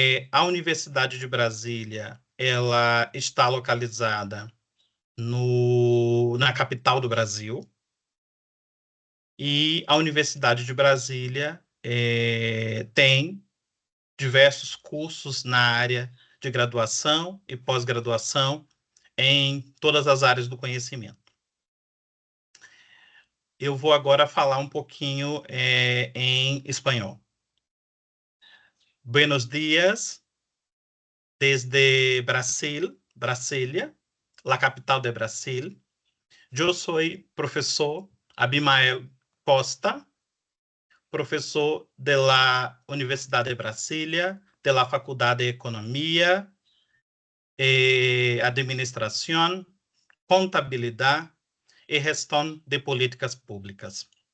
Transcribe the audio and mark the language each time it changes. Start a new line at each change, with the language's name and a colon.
Portuguese: A Universidade de Brasília, ela está localizada na capital do Brasil, e a Universidade de Brasília tem diversos cursos na área de graduação e pós-graduação em todas as áreas do conhecimento. Eu vou agora falar um pouquinho em espanhol.
Spanish: Buenos días, desde Brasil, Brasilia, la capital de Brasil. Yo soy profesor
Portuguese: Abimael Costa, professor da Universidade de Brasília, da Faculdade de Economia, Administração, Contabilidade e Gestão de Políticas Públicas.